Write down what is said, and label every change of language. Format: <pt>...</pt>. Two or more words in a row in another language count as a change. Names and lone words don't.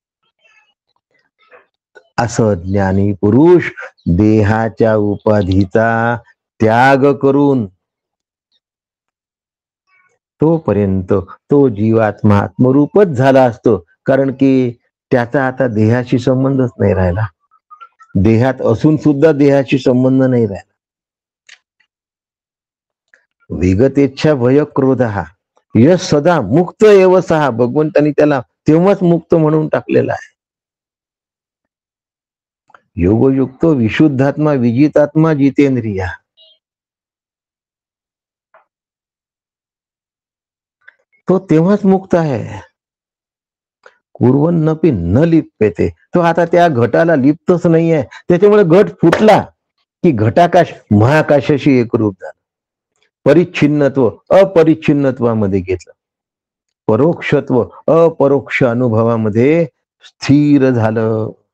<mr>असं ज्ञानी पुरुष देहाच्या उपाधीचा त्याग करून तोपर्यंत तो जीवात्मा आत्मरूपच झाला असतो, कारण की त्याचा आता देहाशी संबंधच नाही राहिला. देहात असून सुद्धा देहाशी संबंध नाही राहिला.</mr> <sa>विगतेच्छा भय क्रोध हा यश सदा मुक्त एव सहा,</sa> <mr>भगवंतांनी त्याला तेव्हाच मुक्त म्हणून टाकलेला आहे.</mr> <sa>योगयुक्त विशुद्धात्मा विजितात्मा जितेंद्रिया,</sa> <mr>तो तेव्हाच मुक्त आहे.</mr> <sa>कुर्वन्नपि न लिप्यते,</sa> <mr>तो आता त्या घटाला लिप्तच नाहीये. त्याच्यामुळे घट फुटला की घटाकाश महाकाशाशी एकरूप झाला. परिच्छिन्नत्व अपरिच्छिन्नत्वामध्ये घेतलं, परोक्षत्व अपरोक्ष अनुभवामध्ये स्थिर झालं.</mr>